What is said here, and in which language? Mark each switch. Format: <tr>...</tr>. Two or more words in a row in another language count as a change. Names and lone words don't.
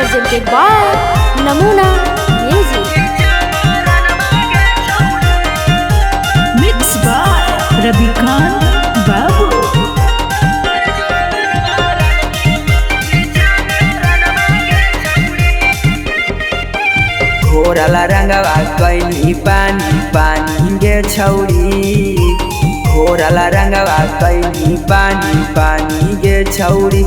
<en>presented by Namuna Music. Mixed by Rabi Khan Babu.</en> <mai>घोरला रंगवा कैनी पानी पानी गे छौरी, घोरला रंगवा कैनी पानी पानी गे छौरी।</mai>